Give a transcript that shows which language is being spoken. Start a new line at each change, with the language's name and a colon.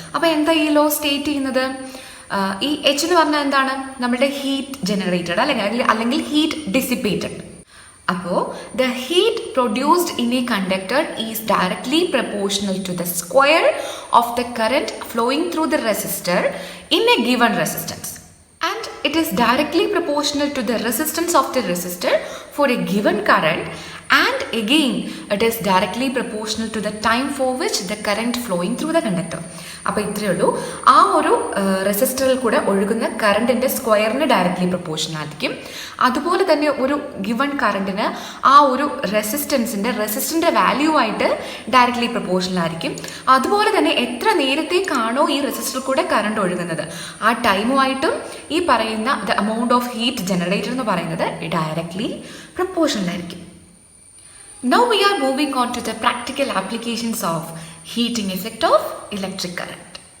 Malayalam: അപ്പോൾ എന്താ ഈ ലോ സ്റ്റേറ്റ് ചെയ്യുന്നത്? ഈ എച്ച് എന്ന് പറഞ്ഞാൽ എന്താണ്? നമ്മുടെ ഹീറ്റ് ജനറേറ്റഡ് അല്ലെങ്കിൽ ഹീറ്റ് ഡിസിപ്പേറ്റഡ്.
English: അപ്പോൾ the heat produced in a conductor is directly proportional to the square of the current flowing through the resistor in a given resistance. And it is directly proportional to the resistance of the resistor for a given current, and again it is directly proportional to the time for which the current flowing through the conductor.
Malayalam: അപ്പോൾ ഇത്രയേ ഉള്ളൂ. ആ ഒരു റെസിസ്റ്ററിൽ കൂടെ ഒഴുകുന്ന കറണ്ടിൻ്റെ സ്ക്വയറിന് directly proportional ആയിരിക്കും. അതുപോലെ തന്നെ ഒരു ഗിവൺ കറണ്ടിന് ആ ഒരു റെസിസ്റ്റൻ്റെ വാല്യൂ ആയിട്ട് ഡയറക്ട്ലി പ്രൊപ്പോർഷണൽ ആയിരിക്കും. അതുപോലെ തന്നെ എത്ര നേരത്തേക്കാണോ ഈ റെസിസ്റ്ററിൽ കൂടെ കറണ്ട് ഒഴുകുന്നത് ആ ടൈമുമായിട്ടും ഈ പറയുന്ന
English: the amount of heat generated
Malayalam: എന്ന് പറയുന്നത് ഡയറക്ട്ലി പ്രൊപ്പോർഷണൽ ആയിരിക്കും.
English: Now we are moving on to the practical applications of heating effect of electric current.